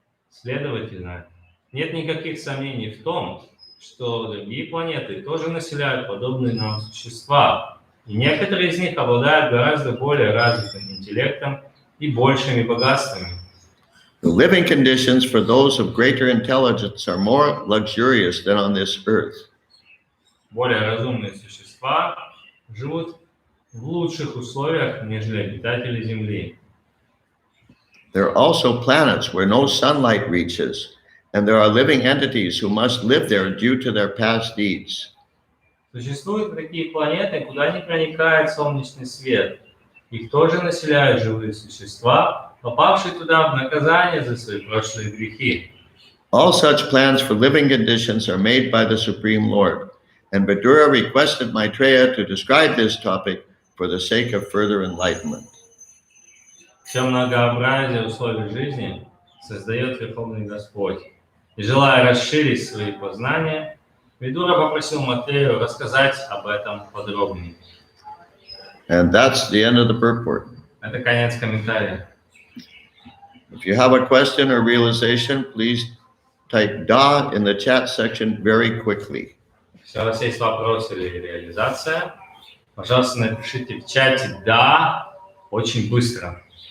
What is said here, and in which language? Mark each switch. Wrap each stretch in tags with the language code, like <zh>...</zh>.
<ru>Следовательно, нет никаких сомнений в том, что другие планеты тоже населяют подобные нам существа, и некоторые из них обладают гораздо более развитым интеллектом и большими богатствами.</ru> <en>The living conditions for those of greater intelligence are more luxurious than on this earth.</en> <ru>Более разумные существа живут в лучших условиях, нежели обитатели Земли.</ru> <en>There are also planets where no sunlight reaches, and there are living entities who must live there due to their past deeds.</en> <ru>Существуют такие планеты, куда не проникает солнечный свет. Их тоже населяют живые существа, попавшие туда в наказание за свои прошлые грехи.</ru> <en>All such plans for living conditions are made by the Supreme Lord, and Vidura requested Maitreya to describe this topic for the sake of further enlightenment.</en> <ru>Все многообразие условий жизни создает Верховный Господь. И желая расширить свои познания, Видура попросил Матрею рассказать об этом подробнее.</ru> <en>And that's the end of the purport.</en> <ru>Это конец комментария.</ru> <en>If you have a question or realization, please type "da" in the chat section very quickly.</en> <ru>Если у вас есть вопрос или реализация, пожалуйста, напишите в чате «да» очень быстро.</ru>